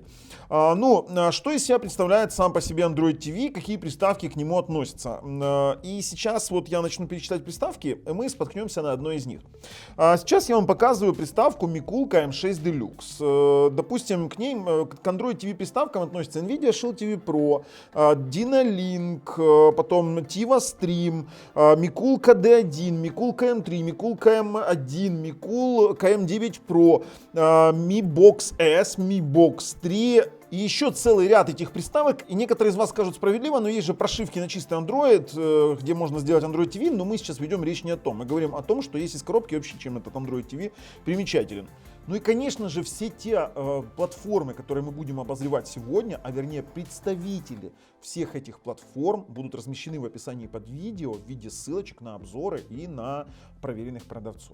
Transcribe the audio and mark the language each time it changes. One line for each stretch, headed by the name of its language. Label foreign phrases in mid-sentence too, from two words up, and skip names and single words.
Russian: Что из себя представляет сам по себе Android TV, какие приставки к нему относятся. И сейчас вот я начну перечислять приставки, и мы споткнемся на одной из них. Сейчас я вам показываю приставку Mikulka M6 Deluxe. Допустим, к ней, к Android TV приставкам относятся NVIDIA Shield TV Pro, Dynalink, потом Tiva Stream, Mikulka D1, Mikulka M3, Mikulka M1, Mikulka M9 Pro, Mi Box S, Mi Box 3 и еще целый ряд этих приставок. И некоторые из вас скажут справедливо, но есть же прошивки на чистый Android, где можно сделать Android TV, но мы сейчас ведем речь не о том. Мы говорим о том, что есть из коробки вообще, чем этот Android TV примечателен. Ну и, конечно же, все те платформы, которые мы будем обозревать сегодня, а вернее представители всех этих платформ будут размещены в описании под видео в виде ссылочек на обзоры и на проверенных продавцов.